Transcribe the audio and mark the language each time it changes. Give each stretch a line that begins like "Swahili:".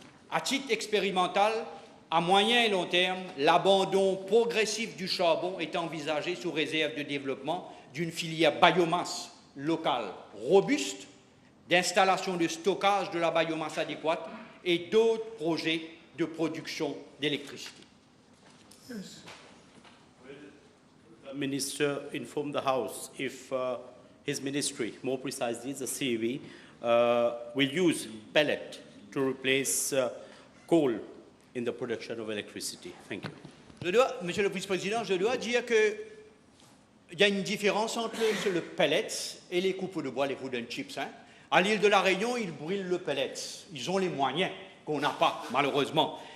French: À titre expérimental, à moyen et long terme, l'abandon progressif du charbon est envisagé sous réserve de développement d'une filière biomasse locale robuste, d'installation de stockage de la biomasse adéquate et d'autres projets de production d'électricité.
English: Yes. The Minister informed the House if his ministry, more precisely the Suivez, will use pellet to replace coal in the production of electricity. Thank you.
French: Monsieur le Vice-président, je dois dire qu'il y a une différence entre le pellet et les coupeaux de bois, les
English: wooden chips.
French: À l'île de la Réunion, ils brûlent le pellet. Ils ont les moyens qu'on n'a pas, malheureusement.